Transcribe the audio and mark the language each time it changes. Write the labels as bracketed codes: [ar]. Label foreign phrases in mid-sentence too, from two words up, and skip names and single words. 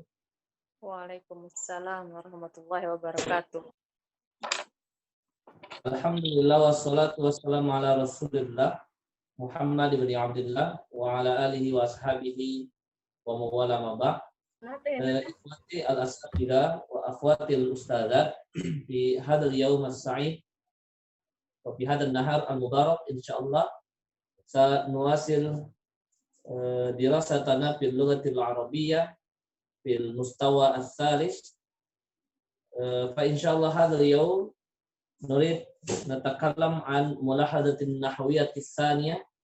[ar] وعليكم السلام ورحمة الله وبركاته. الحمد لله والصلاة والسلام على رسول الله محمد بن عبد الله وعلى آله وأصحابه ومن والاه. إخوتي الأساتذة وأخواتي الأستاذات في هذا اليوم السعيد وفي هذا النهار المبارك إن شاء الله سنواصل دراستنا في اللغة العربية في المستوى الثالث فإن شاء الله هذا اليوم نريد نتكلم عن ملاحظة نحوية ثانية